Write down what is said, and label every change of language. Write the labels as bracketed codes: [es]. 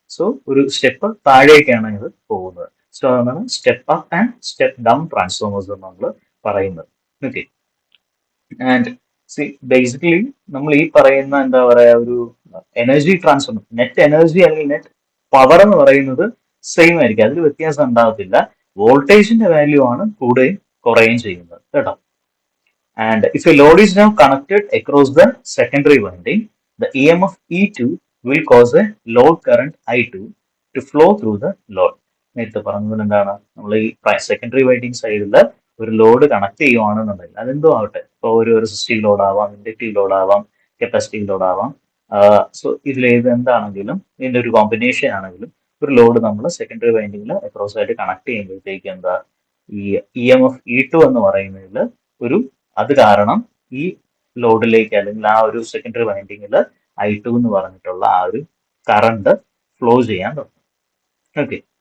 [ml] So ഒരു step താഴേക്കാണ് ഇത് പോകുന്നത്. സോ അതാണ് step up and step down transformers എന്ന് നമ്മൾ പറയുന്നത്. ഓക്കെ. ആൻഡ് സി ബേസിക്കലി നമ്മൾ ഈ പറയുന്ന എന്താ പറയാ, ഒരു എനർജി ട്രാൻസ്ഫോമർ, നെറ്റ് എനർജി അല്ലെങ്കിൽ നെറ്റ് പവർ എന്ന് പറയുന്നത് സെയിം ആയിരിക്കും, അതിൽ വ്യത്യാസം ഉണ്ടാകത്തില്ല. വോൾട്ടേജിന്റെ വാല്യൂ ആണ് കൂടുകയും കുറയുകയും ചെയ്യുന്നത്, കേട്ടോ. [en] And if a load is now connected across the secondary winding, the EMF E2 will cause a load current I2 to flow through the load. [ml] നേരത്തെ പറഞ്ഞത് എന്താണ്, നമ്മൾ ഈ സെക്കൻഡറി വൈൻഡിങ് സൈഡിൽ ഒരു ലോഡ് കണക്ട് ചെയ്യുവാണെന്നുണ്ടെങ്കിൽ അതെന്തോ ആവട്ടെ, ഇപ്പോൾ ഒരു റെസിസ്റ്റീവ് ലോഡ് ആവാം, ഇൻഡക്റ്റീവ് ലോഡ് ആവാം, കപ്പാസിറ്റീവ് ലോഡ് ആവാം. സോ ഇതിലേത് എന്താണെങ്കിലും, ഇതിന്റെ ഒരു കോമ്പിനേഷൻ ആണെങ്കിലും, ഒരു ലോഡ് നമ്മൾ സെക്കൻഡറി വൈൻഡിങ്ങിൽ അക്രോസ് ആയിട്ട് കണക്ട് ചെയ്യുമ്പോഴത്തേക്ക് എന്താ, ഈ EMF E2 എന്ന് പറയുന്നതിൽ അത് കാരണം ഈ ലോഡിലേക്ക്, അല്ലെങ്കിൽ ആ ഒരു സെക്കൻഡറി വൈൻഡിങ്ങിൽ I2 എന്ന് പറഞ്ഞിട്ടുള്ള ആ ഒരു കറണ്ട് ഫ്ലോ ചെയ്യാൻ തുടങ്ങും. ഓക്കെ.